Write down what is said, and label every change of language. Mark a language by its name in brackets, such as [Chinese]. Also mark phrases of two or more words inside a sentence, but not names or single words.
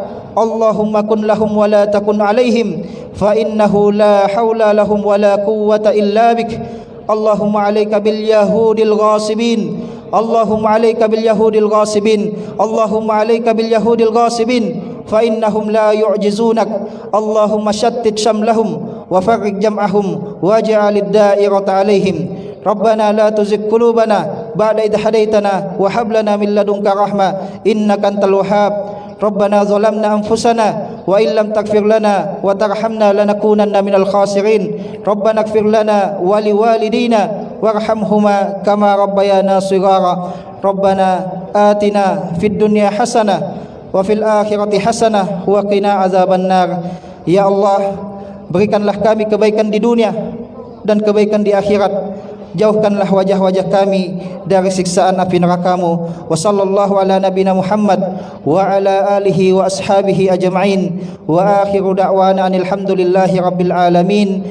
[Arabic] اللهم كن لهم ولا تكن عليهم فإنه لا حول لهم ولا قوة إلا بك. اللهم عليك باليهود الغاصبين. اللهم عليك باليهود الغاصبين. اللهم عليك باليهود الغاصبين فإنهم لا يعجزونك. اللهم شتت شملهم وفرق جمعهم واجعل الدائرة عليهم. ربنا لا تزغ قلوبنا بعد إذ هديتنا وهب لنا من لدنك رحمة إنك أنت الوهاب. ربنا ظلمنا أنفسنا وإن لم تغفر لنا وترحمنا لنكونن من الخاسرين. ربنا اغفر لنا ولوالدينا وارحمهما كما ربيانا صغارا. ربنا آتنا في الدنيا حسنة وفي الآخرة حسنة وقنا عذاب النار. [Malay] Ya Allah, berikanlah kami kebaikan di dunia dan kebaikan di akhirat. Jauhkanlah wajah-wajah kami dari siksaan api neraka-Mu. [Arabic] وصلى الله على نبينا محمد وعلى آله وأصحابه أجمعين. وآخر دعوانا الحمد لله رب العالمين.